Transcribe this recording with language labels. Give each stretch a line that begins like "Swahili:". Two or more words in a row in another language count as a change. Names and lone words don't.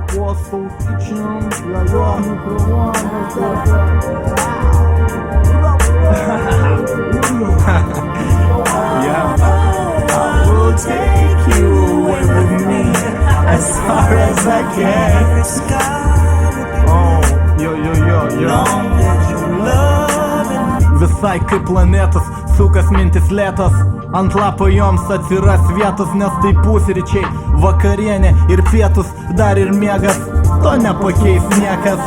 Russian: Hustle Kitchen, я микроволновка.
English: Yeah, I will take you away with me as far as I can. Oh, yo.
Lithuanian: Visai kaip planetos, sukas mintis lėtos. Ant lapo joms atsiras vietos, nes tai pusryčiai, vakarienė ir pietus, dar ir miegas. To nepakeis niekas.